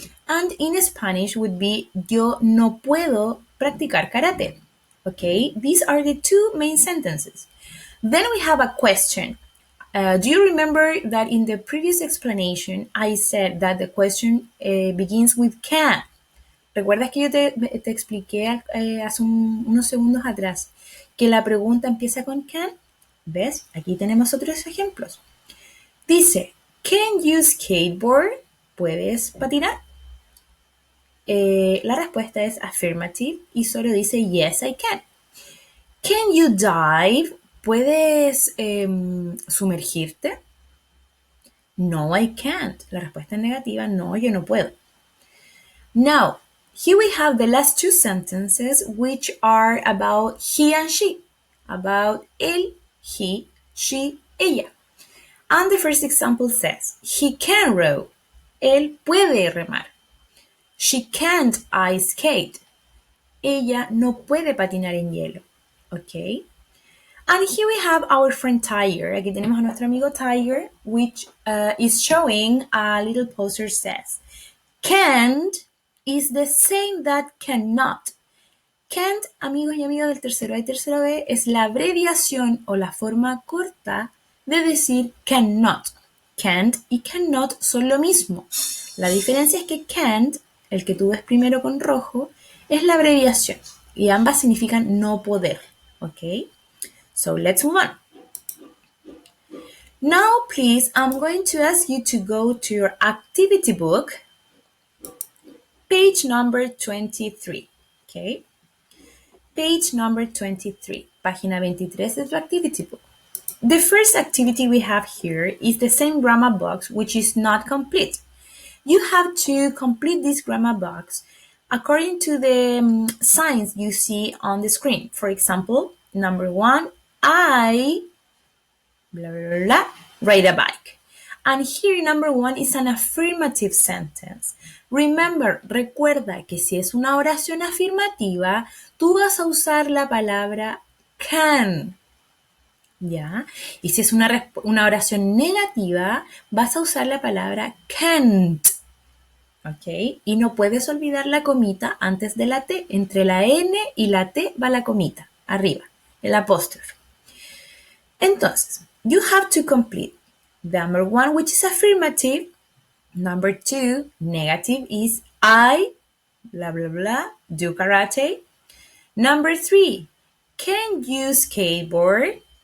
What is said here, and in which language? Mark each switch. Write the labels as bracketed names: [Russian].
[English] And in Spanish would be [Spanish] yo no puedo practicar karate. [English] Okay, these are the two main sentences. Then we have a question. Do you remember that in the previous explanation, I said that the question begins with can? [Spanish] ¿Recuerdas que yo te expliqué hace unos segundos atrás que la pregunta empieza con can? ¿Ves? Aquí tenemos otros ejemplos. Dice, can you skateboard? ¿Puedes patinar? La respuesta es affirmative y solo dice [English] yes, I can. Can you dive? [Spanish] ¿Puedes sumergirte? [English] No, I can't. [Spanish] La respuesta es negativa, no, yo no puedo. [English] Now, here we have the last two sentences which are about he and she. About él, he, she, ella. And the first example says, he can row. [Spanish] Él puede remar. [English] She can't ice skate. [Spanish] Ella no puede patinar en hielo. [English] Okay? And here we have our friend Tiger. [Spanish] Aquí tenemos a nuestro amigo Tiger, [English] which is showing a little poster says, can't is the same that cannot. [Spanish] Can't, amigos y amigas del tercero A y tercero B, es la abreviación o la forma corta de decir cannot. Can't y cannot son lo mismo. La diferencia es que can't, el que tú ves primero con rojo, es la abreviación y ambas significan no poder. [English] ¿Ok? So let's move on. Now, please, I'm going to ask you to go to your activity book, page number 23. Okay? Page number 23. [Spanish] Página 23 de tu [English] activity book. The first activity we have here is the same grammar box, which is not complete. You have to complete this grammar box according to the signs you see on the screen. For example, number 1, I blah, blah, blah, ride a bike. And here number 1 is an affirmative sentence. [Spanish] Remember, recuerda que si es una oración afirmativa, tú vas a usar la palabra can. ¿Ya? Y si es una oración negativa, vas a usar la palabra can't. ¿Ok? Y no puedes olvidar la comita antes de la T. Entre la N y la T va la comita, arriba, el apóstrofe. [English] Entonces, you have to complete number 1, which is affirmative. Number 2, negative, is I, blah, blah, blah, do karate. Number 3, can you skateboard?